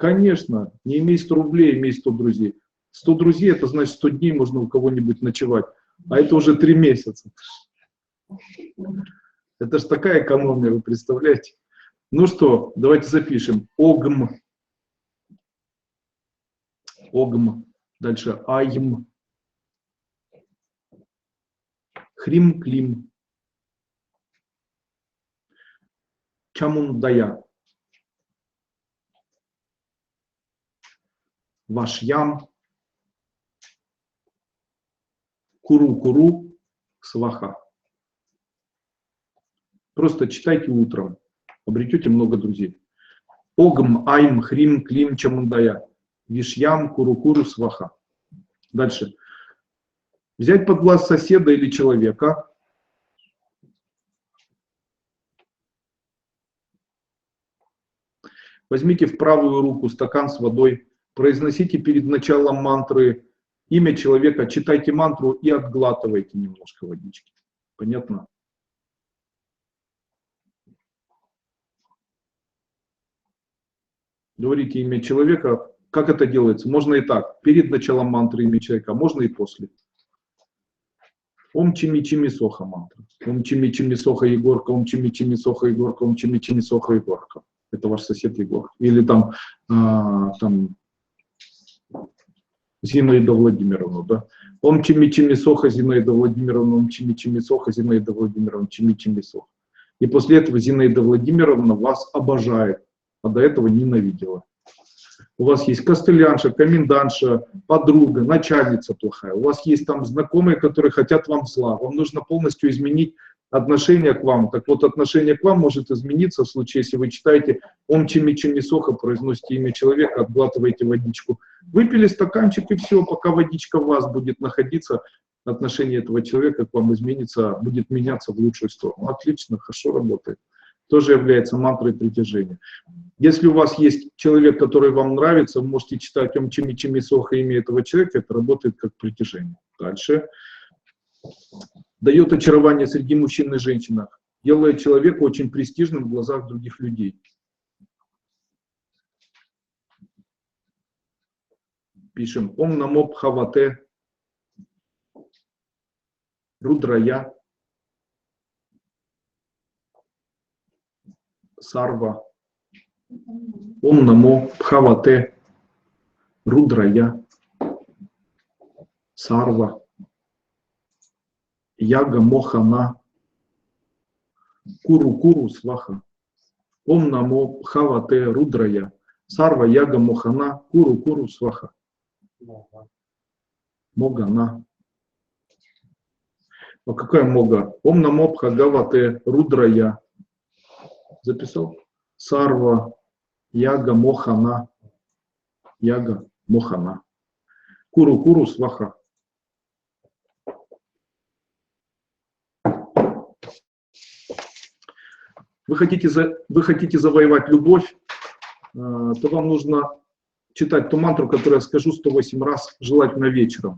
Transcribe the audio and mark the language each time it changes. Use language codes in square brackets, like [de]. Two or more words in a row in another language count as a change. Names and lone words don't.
[ru] Конечно, не имей 100 рублей, имей 100 друзей. 100 друзей, это значит 100 дней можно у кого-нибудь ночевать. А это уже 3 месяца. Это ж такая экономия, вы представляете? Ну что, давайте запишем. [sa] ॐ। ॐ. Дальше ऐं। ह्रीं-क्लीं. Чамундая. Вашьям. कुरु-कुरु. Сваха. [ru] Просто читайте утром, обретете много друзей. [sa] ॐ, ऐं, ह्रीं, क्लीं, चामुण्डायै. वश्यं, कुरु-कुरु, [ru] сваха. Дальше. Взять под глаз соседа или человека. Возьмите в правую руку стакан с водой. Произносите перед началом мантры имя человека, читайте мантру и отглатывайте немножко водички. Понятно? Говорите имя человека. Как это делается? Можно и так. Перед началом мантры имя человека, можно и после. [sa] ॐ चिमि चिमि स्वाहा मन्त्र। ॐ चिमि चिमि स्वाहा Егорка, ॐ चिमि चिमि स्वाहा Егорка, ॐ चिमि चिमि स्वाहा Егорка. [ru] Это ваш сосед Егор. Или там Зинаида Владимировна, да? [sa] Ом чими чими соха Зинаида Владимировна, ом чими чими соха Зинаида Владимировна, чими чими соха. [ru] И после этого Зинаида Владимировна вас обожает, а до этого ненавидела. У вас есть костылянша, комендантша, подруга, начальница плохая. У вас есть там знакомые, которые хотят вам зла. Вам нужно полностью изменить отношение к вам. Так вот, отношение к вам может измениться в случае, если вы читаете [sa] «ॐ चिमि चिमि स्वाहा», [ru] произносите имя человека, отглатываете водичку. Выпили стаканчик и все, пока водичка в вас будет находиться, отношение этого человека к вам изменится, будет меняться в лучшую сторону. Отлично, хорошо работает. Тоже является мантрой притяжения. Если у вас есть человек, который вам нравится, вы можете читать [sa] «ॐ चिमि चिमि स्वाहा» [ru] имя этого человека, это работает как притяжение. Дальше. Дает очарование среди мужчин и женщин, делает человека очень престижным в глазах других людей. [sa] Пишем «ॐ नमो भवते रुद्राय सर्व». ॐ नमो भवते रुद्राय सर्व. जग मोहन कुरु-कुरु स्वाहा. ॐ नमो भवते रुद्राय सर्व जग मोहन कुरु-कुरु स्वाहा. [ru] Могана. А какая мога? [sa] ॐ नमो भगवते रुद्राय. Записал? सर्व जग मोहन. जग मोहन। कुरु-कुरु स्वाहा. [ru] Вы хотите завоевать любовь, то вам нужно читать ту мантру, которую я скажу 108 раз, желательно вечером.